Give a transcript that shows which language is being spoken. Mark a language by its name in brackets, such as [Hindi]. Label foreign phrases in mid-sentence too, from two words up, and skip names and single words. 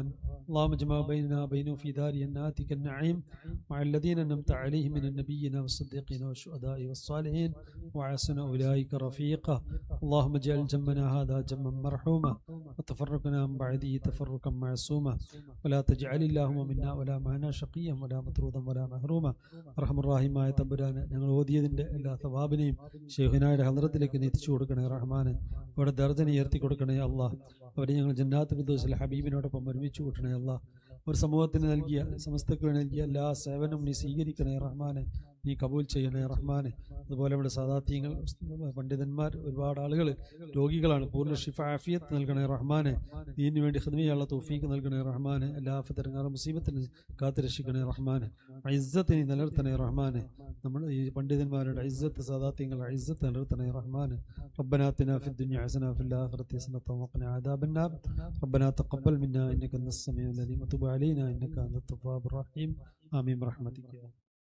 [Arabic] اللهم اجمع بيننا وبينه في دار جناتك النعيم مع الذين أنعمت عليهم من النبيين والصديقين والشهداء والصالحين وحسن أولئك رفيقا. اللهم اجعل جمعنا هذا جمعا مرحوما وتفرقنا من بعده تفرقا معصوما ولا تجعل اللهم منا ولا معنا شقيا ولا مطرودا ولا محروما. أرحم الرحيم [Malayalam] തമ്പുരാനെ, ഞങ്ങൾ ഓതിയതിൻ്റെ എല്ലാ സവാബിനെയും ശൈഖുനായുടെ ഹദ്റത്തിലേക്ക് എത്തിച്ചു കൊടുക്കണേ റഹ്മാനെ. അവിടെ ദർജനെ ഉയർത്തി കൊടുക്കണേ അല്ലാഹ്. അവരെ ഞങ്ങൾ ജന്നാത്ത് ഫിർദൗസിൽ ഹബീബിനോടൊപ്പം ഒരുമിച്ച് കൂട്ടണേ അല്ലാഹ്. ഒരു സമൂഹത്തിന് നൽകിയ സമസ്തക്ക് നൽകിയ എല്ലാ സേവനവും നീ സ്വീകരിക്കണേ റഹ്മാനെ, നീ കബൂൽ ചെയ്യണേ റഹ്മാനെ. അതുപോലെ നമ്മുടെ സാദാത്യങ്ങൾ പണ്ഡിതന്മാർ ഒരുപാട് ആളുകൾ രോഗികളാണ്. പൂർണ്ണ [Arabic] شفاء عافية [Malayalam] നൽകണേ റഹ്മാനെ. ദീനിന് വേണ്ടി ഖിദ്മയുള്ള തൗഫീഖ് നൽകണേ റഹ്മാനെ. എല്ലാ ഫിതറങ്ങാറും മുസീബത്തിന് കാത്തുരക്ഷിക്കണേ റഹ്മാനെ. ഇസ്സത്തിനെ നിലനിർത്തണേ റഹ്മാനെ. നമ്മുടെ ഈ പണ്ഡിതന്മാരുടെ ഇസ്സത്ത് സാദാത്യങ്ങളുടെ ഇസ്സത്ത് നിലനിർത്തണേ റഹ്മാനെ. [Arabic] ربنا آتنا في الدنيا حسنة وفي الآخرة حسنة وقنا عذاب النار. ربنا تقبل منا إنك أنت السميع العليم وتب علينا إنك أنت التواب الرحيم. آمين برحمتك.